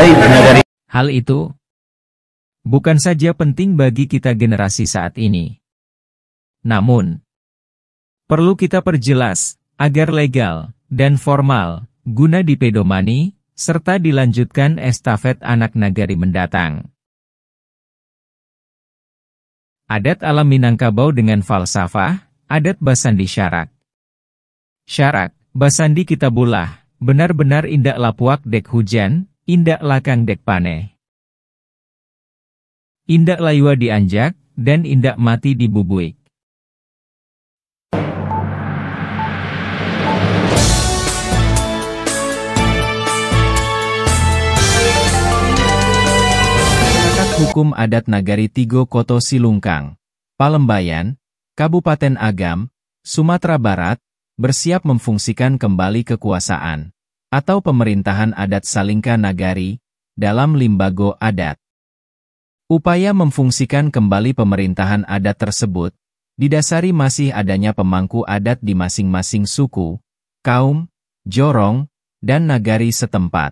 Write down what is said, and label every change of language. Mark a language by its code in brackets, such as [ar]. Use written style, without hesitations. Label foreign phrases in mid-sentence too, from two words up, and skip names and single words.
[id] Hal itu bukan saja penting bagi kita generasi saat ini, namun perlu kita perjelas agar legal dan formal guna dipedomani serta dilanjutkan estafet anak nagari mendatang. Adat alam Minangkabau dengan falsafah, adat Basandi Syarak. [min] Syarak, Basandi Kitabullah, benar-benar indak lapuak dek hujan, indak lakang dek paneh. Indak layua dianjak, dan indak mati dibubuik. [id] Hukum Adat Nagari Tigo Koto Silungkang, Palembayan, Kabupaten Agam, Sumatera Barat, bersiap memfungsikan kembali kekuasaan atau pemerintahan adat Salingka Nagari dalam limbago adat. Upaya memfungsikan kembali pemerintahan adat tersebut didasari masih adanya pemangku adat di masing-masing suku, kaum, jorong, dan nagari setempat.